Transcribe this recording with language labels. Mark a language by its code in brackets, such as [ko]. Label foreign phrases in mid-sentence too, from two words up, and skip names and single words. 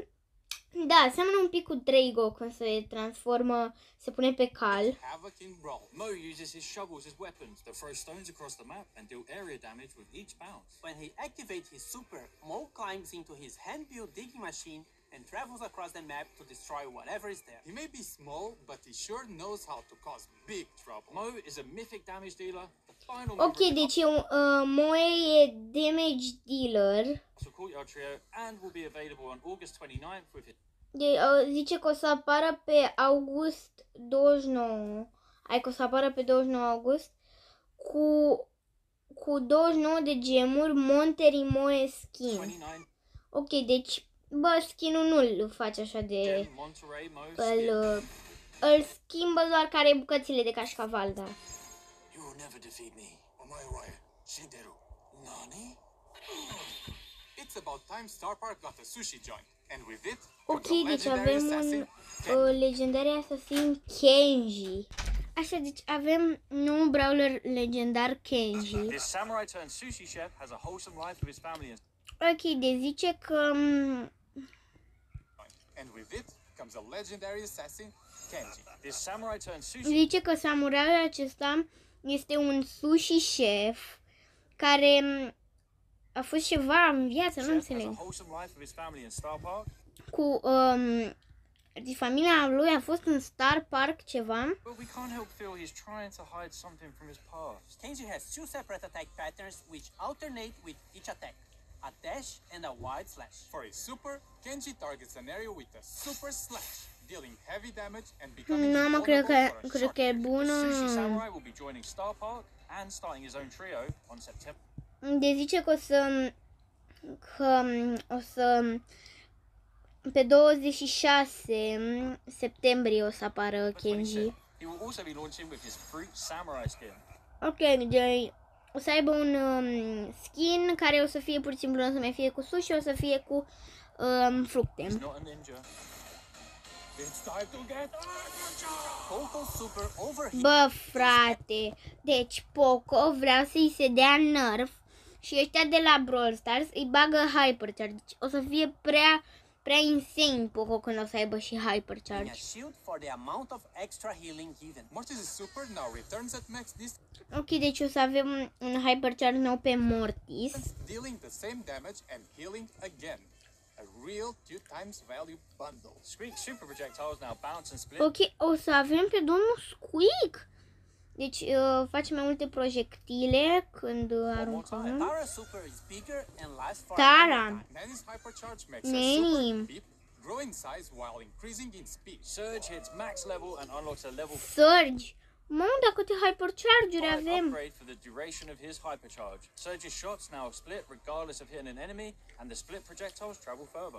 [ro] Da, seamănă un pic cu Drago când se transformă, se pune pe cal. [en] havoc in Brawl. Mo uses his shovels as weapons to throw stones across the map and deal area damage with each bounce. When he activates his super, Mo climbs into his hand-built digging machine and travels across the map to destroy whatever is there. He may be small, but he sure knows how to cause big trouble. Mo is a mythic damage dealer, the final [ro] Ok, deci Moe e [en] damage dealer. Courtyard trio and will be available on August 29th with his [ro] Zice că o să apară pe august 29. Adică o să apară pe 29 august cu 29 de gemuri Monterey Moe skin. 29 Ok, deci, bă, skin-ul nu-l face așa de... [en] gem Monterey Mo skin. [ro] Îl schimbă doar care bucățile de cașcaval, da. [en] You will never defeat me. [ja] お前は死んでる。何? [en] It's about time Star Park got a sushi joint, and with it, [ro] Ok, [en] the [ro] deci [en] legendary [ro] avem [en] assassin, [ro] un [en] legendary assassin [ro] Kenji. Așa, deci avem un brawler legendar Kenji. [en] This samurai turned sushi chef has a wholesome life with his family and [ro] Ok, deci zice că... [en] and with it comes a legendary assassin, Kenji. this samurai turned sushi [ro] Zice că samuraiul acesta este un [en] sushi chef [ro] care a fost ceva în viață, nu [en] chef has a [ro] înțeleg. [en] wholesome life with his family in Star Park. [ro] Cu familia lui a fost în Star Park ceva. [en] But we can't help feel he's trying to hide something from his past. Kenji has 2 separate attack patterns which alternate with each attack. A dash and a wide slash. For his super, Kenji targets an area with a super slash, dealing heavy damage and becoming [ro] Nu, mă, cred [en] invulnerable for a [ro] că [en] short [ro] e [en] period. The [ro] bună. [en] sushi samurai will be joining Star Park and starting his own trio on September. [ro] De zice că o să pe 26 septembrie o să apară Kenji. 26. [en] He will also be launching with his fruit samurai skin. [ro] Ok, deci o să aibă un skin care o să fie pur și simplu, o să mai fie cu sushi, o să fie cu fructe. [en] He's not a ninja. It's time to get Poco super overheat. [ro] Bă, frate, deci Poco vrea să-i se dea nerf și ăștia de la Brawl Stars îi bagă Hypercharge. Deci o să fie prea insane Poco când o să aibă și In a Hypercharge. [en] shield for the amount of extra healing given. Mortis' super now returns at max distance, [ro] Ok, deci o să avem un Hypercharge nou pe Mortis. [en] dealing the same damage and healing again. A real 2 times value bundle. Squeak super projectiles now bounce and split. [ro] Ok, o să avem pe domnul Squeak. Deci face mai multe projectile când aruncăm. [en] Tara super is bigger and lasts for [ro] Tara. [en] a longer time. Nanny's hypercharge makes [ro] Nanny. [en] her super beep, grow in size while increasing in speed. Surge hits max level and unlocks a level [ro] Surge. Mamă, dar câte Hypercharge-uri [en] 5 [ro] avem. [en] upgrade for the duration of his hypercharge. Surge's shots now split regardless of hitting an enemy, and the split projectiles travel further.